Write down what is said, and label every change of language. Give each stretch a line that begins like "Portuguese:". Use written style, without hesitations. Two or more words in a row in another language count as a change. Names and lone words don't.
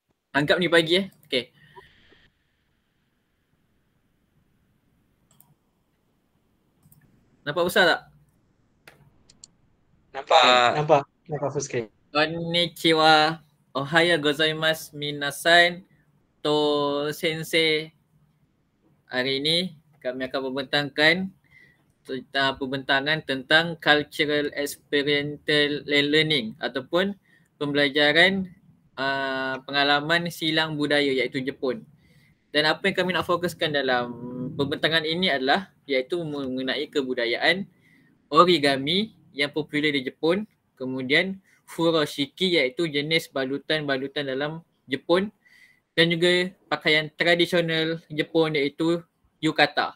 Malay: Anggap ni pagi Okay. Nampak besar tak? Nampak. Nampak Fuske.
Japanese: こんにちは。おはようございます皆さん. と先生.
Malay: Hari ini kami akan membentangkan pembentangan tentang
English: cultural experiential learning
Malay: ataupun pembelajaran pengalaman silang budaya iaitu Jepun. Dan apa yang kami nak fokuskan dalam pembentangan ini adalah iaitu mengenai kebudayaan origami yang popular di Jepun, kemudian furoshiki iaitu jenis balutan-balutan dalam Jepun dan juga pakaian tradisional Jepun iaitu yukata.